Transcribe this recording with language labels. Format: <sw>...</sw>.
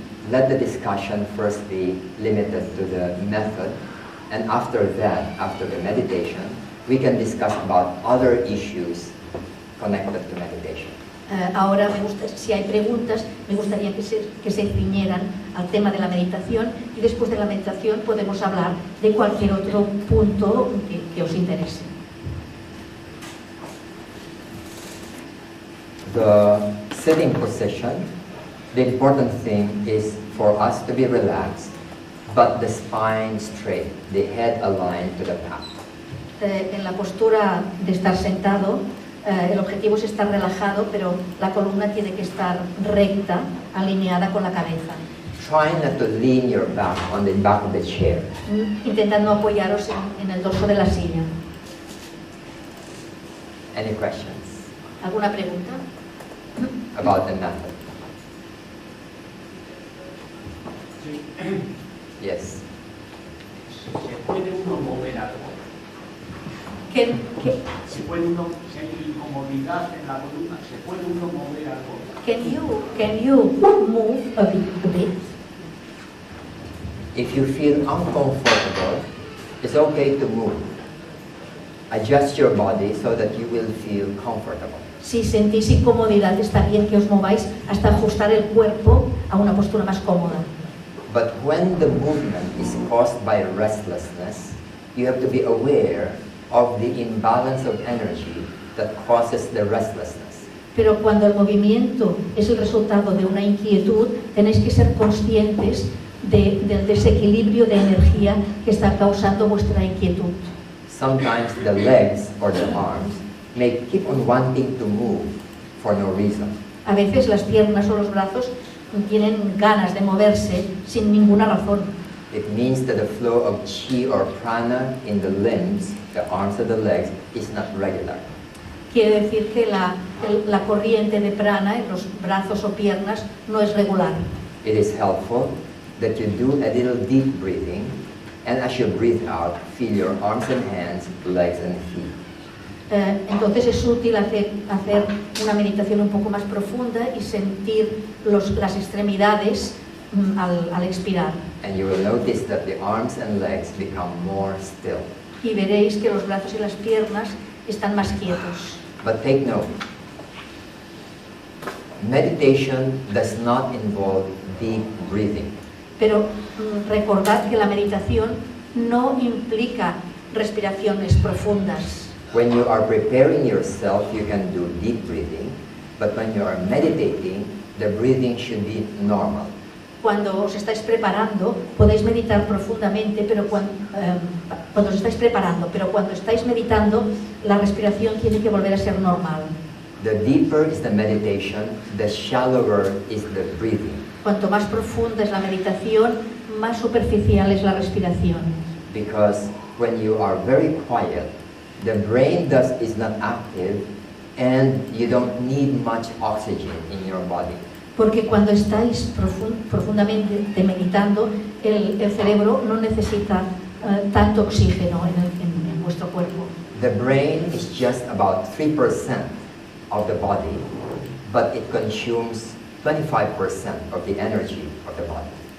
<en>Let the discussion first be limited to the method, and after that, after the meditation, we can discuss about other issues connected to meditation.</en> <es>Ahora si hay preguntas, me gustaría que se ciñeran al tema de la meditación, y después de la meditación podemos hablar de cualquier otro punto que os interese.</es> <en>The sitting position, the important thing is for us to be relaxed, but the spine straight, the head aligned to the path.</en> <es>En la postura de estar sentado, el objetivo es estar relajado, pero la columna tiene que estar recta, alineada con la cabeza.</es> <en>Try not to lean your back on the back of the chair.</en> <es>Intentad no apoyaros en el dorso de la silla.</es> <en>Any questions</en> <es>¿Alguna pregunta?</es> <en>about the method? Yes.</en> <es>¿Se puede uno mover algo? ¿Se puede uno, si hay incomodidad en la columna, se puede uno mover algo?</es> <en>Can you move a bit? If you feel uncomfortable, it's okay to move. Adjust your body so that you will feel comfortable.</en> <es>Si sentís incomodidad, está bien que os mováis hasta ajustar el cuerpo a una postura más cómoda.</es> <en>But when the movement is caused by restlessness, you have to be aware of the imbalance of energy that causes the restlessness.</en> <es>Pero cuando el movimiento es el resultado de una inquietud, tenéis que ser conscientes del desequilibrio de energía que está causando vuestra inquietud.</es> <en>Sometimes the legs or the arms may keep on wanting to move for no reason.</en> <es>A veces las piernas o los brazos tienen ganas de moverse sin ninguna razón.</es> <en>It means that the flow of chi or prana in the limbs, the arms or the legs, is not regular.</en> <es>Quiere decir que la corriente de prana en los brazos o piernas no es regular.</es> <en>It is helpful that you do a little deep breathing, and as you breathe out, feel your arms and hands, legs and feet.</en> <es>Entonces es útil hacer una meditación un poco más profunda y sentir las extremidades al expirar.</es> <en>And you will notice that the arms and legs become more still.</en> <es>Y veréis que los brazos y las piernas están más quietos.</es> <en>But take note, meditation does not involve deep breathing.</en> <es>Pero recordad que la meditación no implica respiraciones profundas.</es> <en>When you are preparing yourself, you can do deep breathing, but when you are meditating, the breathing should be normal.</en> <es>Cuando os estáis preparando, podéis meditar profundamente, pero cuando estáis meditando, la respiración tiene que volver a ser normal.</es> <en>The deeper is the meditation, the shallower is the breathing.</en> <es>Cuanto más profunda es la meditación, más superficial es la respiración.</es> <en>Because when you are very quiet, the brain is not active and you don't need much oxygen in your body.</en> <es>Porque cuando estáis profundamente meditando, el cerebro no necesita tanto oxígeno en vuestro cuerpo.</es> <en>The brain is just about 3% of the body, but it consumes 25% of the energy of the body.</en>